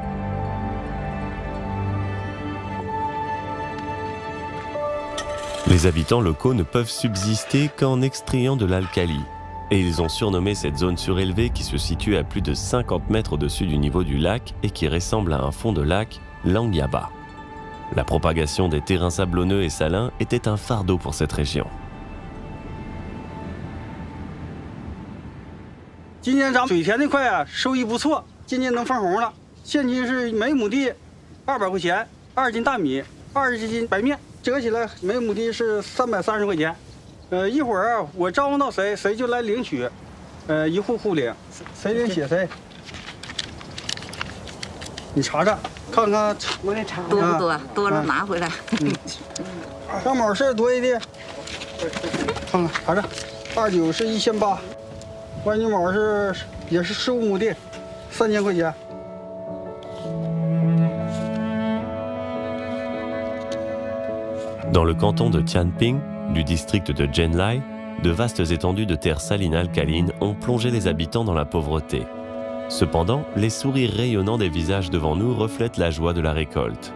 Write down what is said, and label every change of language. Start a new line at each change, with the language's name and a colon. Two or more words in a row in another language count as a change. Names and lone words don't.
French: Les habitants locaux ne peuvent subsister qu'en extrayant de l'alcali, et ils ont surnommé cette zone surélevée qui se situe à plus de 50 mètres au-dessus du niveau du lac et qui ressemble à un fond de lac, l'Angyaba. La propagation des terrains sablonneux et salins était un fardeau pour cette région.
Chinese: 今年咱水田那块啊，收益不错，今年能分红了。现金是每亩地200块钱，2斤大米，20斤白面，折起来每亩地是330块钱。一会儿我招呼到谁，谁就来领取，一户户领，谁领写谁。你查查，看看我给查多不多？多了拿回来。上卯是多一点，看看查查，29是1800，万金卯是也是15亩地，3000块钱。
French: Dans le canton de Tianping, du district de Zhenlai, de vastes étendues de terres salines alcalines ont plongé les habitants dans la pauvreté. Cependant, les sourires rayonnants des visages devant nous reflètent la joie de la récolte.